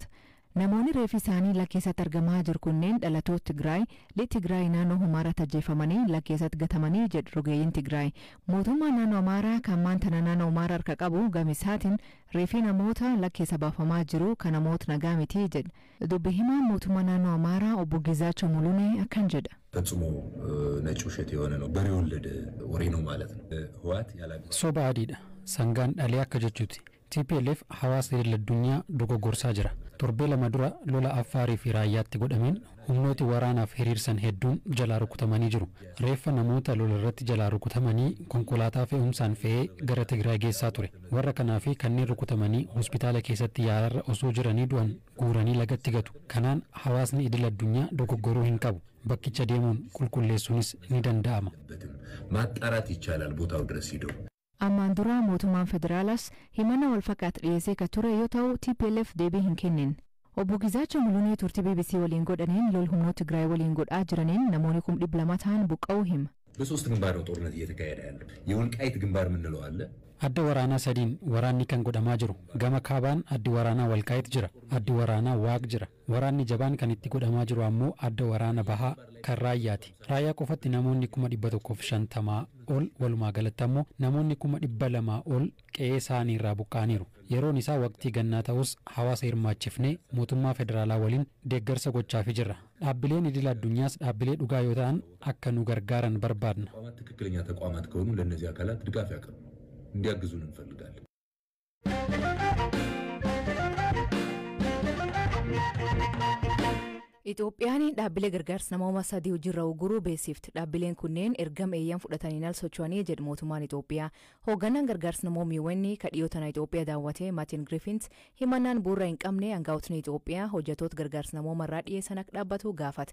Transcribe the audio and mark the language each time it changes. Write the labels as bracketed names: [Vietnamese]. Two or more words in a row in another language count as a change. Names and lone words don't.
[Oromo] Namoonni reefi isaanii lakkeessatti argamaa jiru kunneen dhalatoota Tigraay, lixa Tigraay naannoo Humaaraatti ajjeefamanii lakkeessatti gatamanii jedhu rogeeyyiin Tigraay. Mootummaan naannoo Amaaraa kan maantana naannoo Humaaraa harka qabu gamisaatiin reefi namoota lakkeessa baafamaa jiru kan namoota nagaa miti jedha. Dubbi himaa mootummaa naannoo Amaaraa obbo Gizaachoo Mulunee akkan jedha. [Amharic] ፈጽሞ ነጭ ውሸት የሆነ ነው በሬ ወለደ ወሬ ነው ማለት ነው ህዋት ያላገ [Oromo] Soba adiidha sangaan dhalee akka jechuuti. TPLF hawaasa idil-addunyaa dogoggorsaa jira. Torbee lama dura lola Affaarii fi Raayyaatti godhameen humnooti waraanaaf hiriirsan hedduun jalaa rukutamanii jiru. Reeffa namoota lola irratti jalaa rukutamanii konkolaataa fe'umsaan fe'ee gara Tigraay geessaa ture. Warra kanaa fi kanneen rukutamanii hospitaala keessatti yaalarra osoo jiranii du'an guuranii lagatti gatu. Kanaan hawaasni idil-addunyaa dogoggoruu hin qabu. Bakkicha deemuun qulqulleessuunis ni danda'ama. [Amharic] ማጣራት ይቻላል ቦታው ድረስ ሄዶ [Oromo] Ammaan dura mootummaan federaalas himannaa wal fakkaatu dhiyeessee ka ture yoo ta'u TPLF deebii hin kennin. Obbo Gizaachoo Mulunee turtii BBC waliin godhaniin lol humnoota Tigraay waliin godhaa jiraniin namoonni 200 ta'an buqqa'uu hima. [Amharic] በሶስት ግንባር ነው ጦርነት እየተካሄደ ያለው የወልቃይት ግንባር ምንለው አለ [Oromo] Adda waraanaa sadiin waraanni kan godhamaa jiru. Gama kaabaan addi waraanaa Walqaayitti jira. Addi waraanaa Waaq jira. Waraanni jabaan kan itti godhamaa jiru ammoo adda waraana Bahaa kan Raayyaati. Raayyaa qofatti namoonni 150 ol walumaa galatti ammoo namoonni 200 ol qe'ee isaanii irraa buqqaaniiru. Yeroon isaa waqtii gannaa ta'us hawaasa hirmaachifnee mootummaa federaalaa waliin deeggarsa gochaafii jirra. Dhaabbileen idil-addunyaas dhaabbilee dhugaa yoo ta'an akka nu gargaaran barbaadna. [Amharic] ትክክለኛ ተቋማት ከሆኑ ለነዚህ አካላት ድጋፍ ያቀርቡ እንዲያግዙን እንፈልጋለን። [Oromo] Itoophiyaan dhaabbilee gargaarsa namoota 3 hojiirra uguruu beeksifti. Dhaabbileen kunneen ergama eeyyam fudhatanii al socho'anii jedhu mootummaan Itoophiyaa. Hoogganaan gargaarsa namoonni ka dhiyootan Itoophiyaa daawwatee Martin Griffiths himannaan bu'uura hin qabne aangaa'otni Itoophiyaa hojjettoota gargaarsa namoomarraa dhiyeessan akka dhaabbatu gaafata.